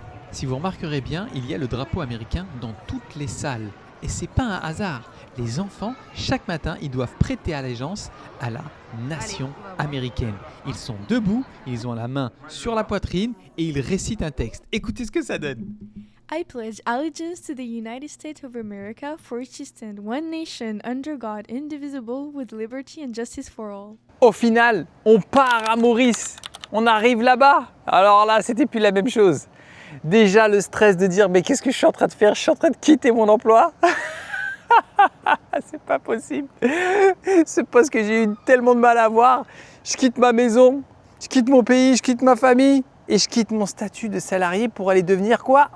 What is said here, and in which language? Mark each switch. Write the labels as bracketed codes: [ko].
[fr] Si vous remarquerez bien, il y a le drapeau américain dans toutes les salles. Et c'est pas un hasard. Les enfants, chaque matin, ils doivent prêter allégeance à la nation américaine. Ils sont debout, ils ont la main sur la poitrine et ils récitent un texte. Écoutez ce que ça donne. [en] I pledge allegiance to the United States of America, for which we stand one nation under God, indivisible, with liberty and justice for all. [fr] Au final, on part à Maurice. On arrive là-bas. Alors là, c'était plus la même chose. Déjà le stress de dire mais qu'est-ce que je suis en train de faire? Je suis en train de quitter mon emploi. C'est pas possible. Ce poste que j'ai eu tellement de mal à avoir. Je quitte ma maison, je quitte mon pays, je quitte ma famille et je quitte mon statut de salarié pour aller devenir quoi?